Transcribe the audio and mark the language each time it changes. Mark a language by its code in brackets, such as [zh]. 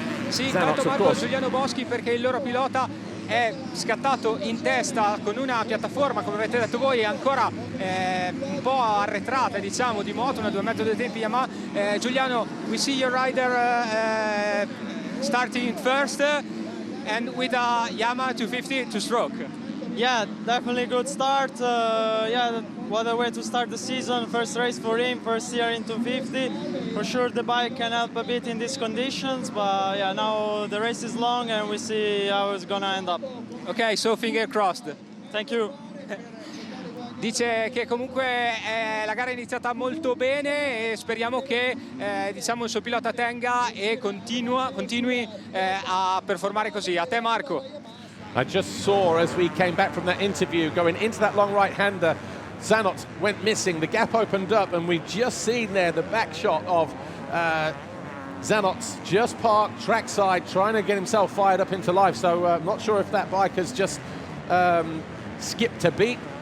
[it] Sì, intanto Marco Giuliano Boschi, perché il loro pilota è scattato in testa con una piattaforma, come avete detto voi, ancora un po' arretrata, diciamo, di moto, una 2 metri dei tempi Yamaha. Giuliano, [en] we see your rider starting first and with a Yamaha 250 two-stroke. Yeah, definitely good start. Yeah, what a way to start the season. First race for him, first year in 250. For sure the bike can help a bit in these conditions, but yeah, now the race is long and we see how it's gonna end up. Ok, so finger crossed. Thank you. [it] Dice che comunque la gara è iniziata molto bene e speriamo che diciamo il suo pilota tenga e continui a performare così. A te Marco. [en] I just saw as we came back from that interview going into that long right-hander, Zanot went missing, the gap opened up and we've just seen there the back shot of Zanot's just parked trackside trying to get himself fired up into life. So I'm not sure if that bike has just skipped a beat.